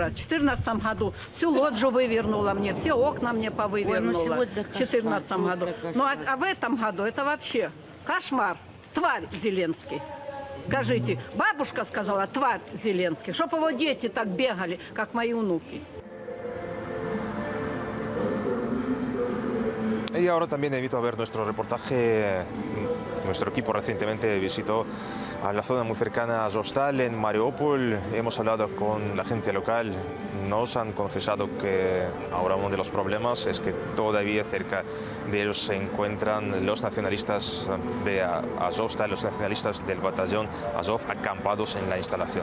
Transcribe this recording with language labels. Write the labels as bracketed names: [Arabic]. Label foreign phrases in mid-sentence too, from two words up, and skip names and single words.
[Russian] В 2014 году всю лоджию вывернула мне, все окна мне повывернула. В 2014 году. Ну а в этом году это вообще кошмар. Тварь Зеленский. Скажите, бабушка сказала, тварь Зеленский. Чтоб его дети так бегали, как мои внуки. [Spanish] Y ahora también invito a ver nuestro reportaje. Nuestro equipo recientemente visitó a la zona muy cercana a Azovstal, en Mariupol. Hemos hablado con la gente local. Nos han confesado que ahora uno de los problemas es que todavía cerca de ellos se encuentran los nacionalistas de Azovstal, los nacionalistas del batallón Azov, acampados en la instalación.